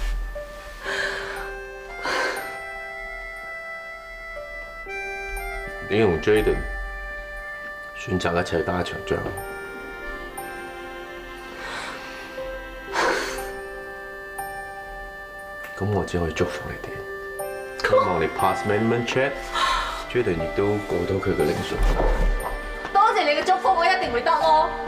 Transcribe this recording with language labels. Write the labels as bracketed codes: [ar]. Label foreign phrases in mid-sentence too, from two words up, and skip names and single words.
[yue] 你同 Jaden 選擇一齊打一場仗，咁我只可以祝福你哋，希望你 [en] pass management check， [yue] Jaden 亦都過到佢嘅聆訊。多謝你嘅祝福，我一定會得咯。